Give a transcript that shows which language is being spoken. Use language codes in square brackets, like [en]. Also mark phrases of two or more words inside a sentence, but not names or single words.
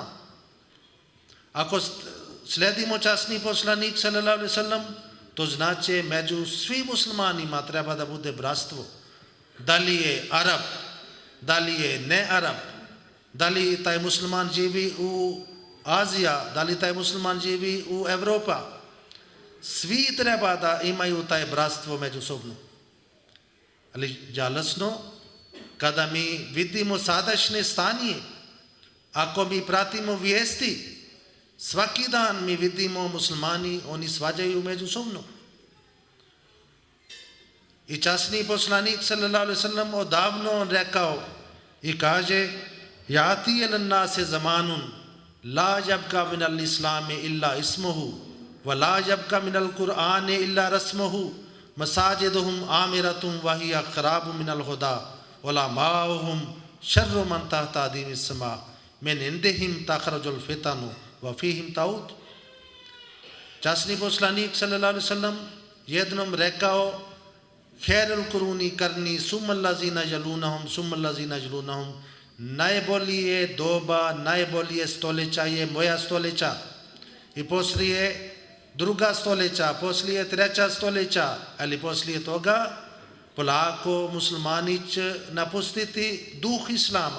[bs] Ako sledimo časni poslanik [ar] صلى الله عليه وسلم, [bs] to znači među svim muslimanima treba da bude bratstvo. Da li je Arab, da li je ne Arab, da li taj musliman živi u Azija, da li taj musliman živi u Evropa, svi treba da imaju taj bratstvo međusobno. Ali žalosno kada mi vidimo sadašnje stanje, ako mi pratimo vijesti, svaki dan mi vidimo muslimani, oni svađaju međusobno. I časni poslanik [ar] صلى الله عليه وسلم [bs] odavno on rekao i kaže: [ar] يأتي على الناس زمان لا يبقى من الإسلام إلا اسمه ولا يبقى من القرآن إلا رسمه مساجدهم عامرة وهي خراب من الهدى علماؤهم شر من تحت أديم السماء من عندهم تخرج الفتنة وفيهم تعود. [bs] Časni poslanik [ar] صلى الله عليه وسلم [bs] jednom rekao: [ar] خير القرون قرني ثم الذين يلونهم ثم الذين يلونهم, [bs] najbolje doba, najbolje stoljeća je moja stoljeća i poslije druga stoljeća, poslije treća stoljeća, ali poslije toga polako muslimani će napustiti duh islama.